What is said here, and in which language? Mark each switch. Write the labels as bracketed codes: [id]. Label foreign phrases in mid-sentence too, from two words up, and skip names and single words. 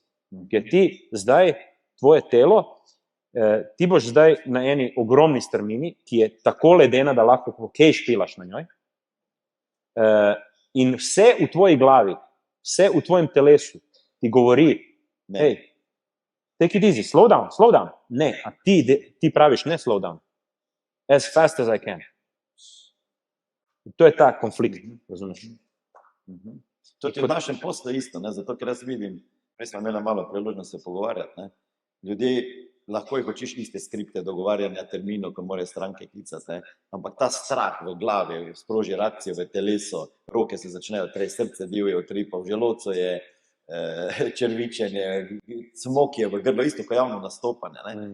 [sl] Ker ti zdaj, tvoje telo, ti boš zdaj na eni ogromni strmini, ki je tako ledena, da lahko hokej špilaš na njoj. In vse v tvoji glavi, vse v tvojem telesu ti govori, hej, [en] take it easy, slow down. [sl] Ne, a ti praviš, ne [en] slow down. As fast as I can. [sl] In to je ta konflikt, razumeš? To je v našem poslu isto, ne? Zato ker jaz vidim, res smo imeli malo priložnost se pogovarjati, ne? Ljudje, lahko jih učiš iste skripte dogovarjanja terminov, ko morajo stranke klicati, ne? Ampak ta strah v glavi sproži reakcijo v telesu, roke se začnejo tresti, srce divje utripa, v želodcu je črvičenje, cmok je v grlu, isto kot javno nastopanje, ne?